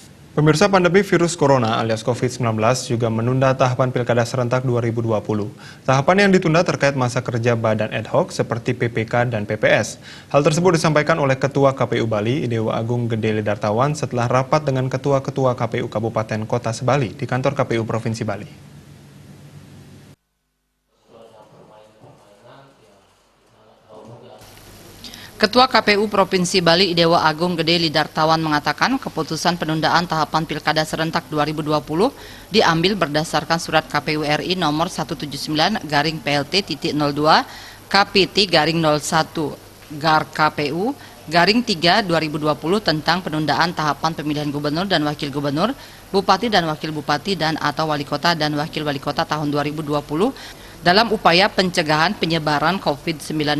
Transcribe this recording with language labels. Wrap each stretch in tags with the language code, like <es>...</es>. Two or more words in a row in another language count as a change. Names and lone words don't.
<id>Pemirsa, pandemi virus corona alias COVID-19 juga menunda tahapan Pilkada serentak 2020. Tahapan yang ditunda terkait masa kerja badan ad hoc seperti PPK dan PPS. Hal tersebut disampaikan oleh Ketua KPU Bali, Idewa Agung Gede Lidartawan setelah rapat dengan Ketua-Ketua KPU Kabupaten Kota Sebali di kantor KPU Provinsi Bali. Ketua KPU Provinsi Bali Idewa Agung Gede Lidartawan mengatakan keputusan penundaan tahapan Pilkada serentak 2020 diambil berdasarkan surat KPU RI nomor 179/PLT.02 KP.01 GAR KPU garing 3 2020 tentang penundaan tahapan pemilihan gubernur dan wakil gubernur, bupati dan wakil bupati dan atau wali kota dan wakil wali kota tahun 2020 dalam upaya pencegahan penyebaran COVID-19.</id>